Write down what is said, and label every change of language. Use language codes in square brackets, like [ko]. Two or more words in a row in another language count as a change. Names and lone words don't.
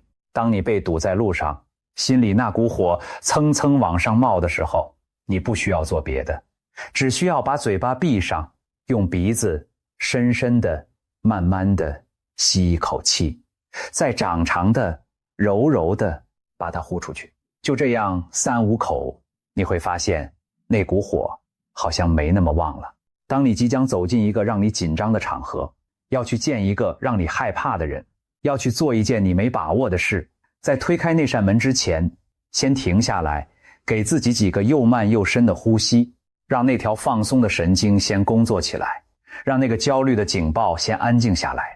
[zh] 當你被堵在路上，心裡那股火蹭蹭往上冒的時候，你不需要做別的，只需要把嘴巴閉上，用鼻子深深的慢慢的吸一口氣，再长长的柔柔的把它呼出去。就这樣3、5 口，你會發現那股火好像沒那麼旺了。當你即將走進一個讓你緊張的場合，要去見一個讓你害怕的人，要去做一件你沒把握的事，在推開那扇門之前，先停下來，給自己幾個又慢又深的呼吸，讓那條放鬆的神經先工作起來，讓那個焦慮的警報先安靜下來。